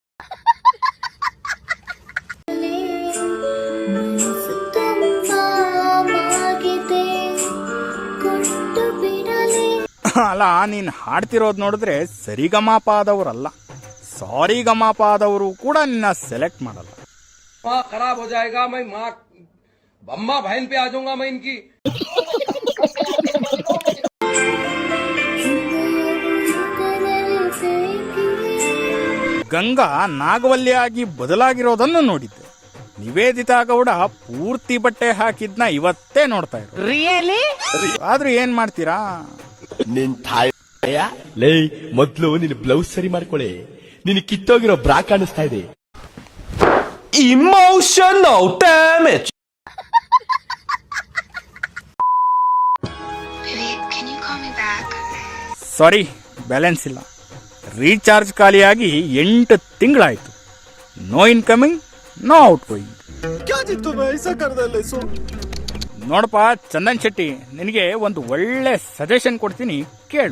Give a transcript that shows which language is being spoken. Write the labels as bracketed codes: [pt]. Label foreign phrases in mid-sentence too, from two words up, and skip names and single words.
[kn] ಅಲ್ಲ ನೀನ್ ಹಾಡ್ತಿರೋದ್ ನೋಡಿದ್ರೆ ಸರಿಗಮಾಪ ಆದವರಲ್ಲ, ಸಾರಿ ಗಮಾಪ ಆದವರು ಕೂಡ ನಿನ್ನ ಸೆಲೆಕ್ಟ್ ಮಾಡಲ್ಲ. [hi] खराब हो जाएगा, मैं माँ अम्मा बहन पे आ जाऊंगा मैं इनकी. [kn] ಗಂಗಾ ನಾಗವಲ್ಲಿಯಾಗಿ ಬದಲಾಗಿರೋದನ್ನು ನೋಡಿದ್ದೆ. ನಿವೇದಿತಾ ಗೌಡ ಪೂರ್ತಿ ಬಟ್ಟೆ ಹಾಕಿದ್ನ ಇವತ್ತೇ ನೋಡ್ತಾ ಇದ್ರು. ಆದ್ರೂ ಏನ್ ಮಾಡ್ತೀರಾ, ನಿನ್ ತಾಯ ಲೇ ಮೊದ್ಲು ನಿನ್ ಬ್ಲೌಸ್ ಸರಿ ಮಾಡ್ಕೊಳ್ಳಿ, ನಿನ್ ಕಿತ್ತೋಗಿರೋ ಬ್ರಾ ಕಾಣಿಸ್ತಾ ಇದೆ. [en] Emotional damage. sorry balance [kn] ಇಲ್ಲ, ರೀಚಾರ್ಜ್ ಖಾಲಿಯಾಗಿ 8 ತಿಂಗಳಾಯ್ತು. [en] no incoming no out going. [kn] ನೋಡಪ್ಪ ಚಂದನ್ ಶೆಟ್ಟಿ, ನಿನಗೆ ಒಂದು ಒಳ್ಳೆ ಸಜೆಷನ್ ಕೊಡ್ತೀನಿ, ಕೇಳು.